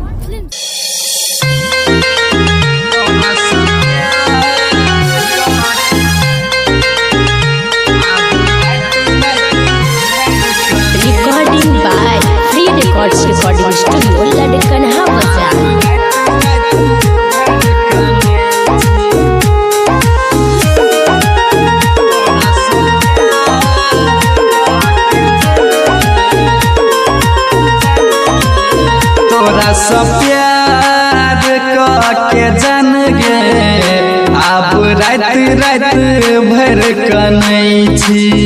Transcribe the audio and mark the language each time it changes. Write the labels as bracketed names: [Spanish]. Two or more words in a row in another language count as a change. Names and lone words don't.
[English] Recording by Free Records Recording Studio, Ladakhanha Bazaar. [Maithili] तोरा सब प्यार के जान गे अब रात भर कनै छी।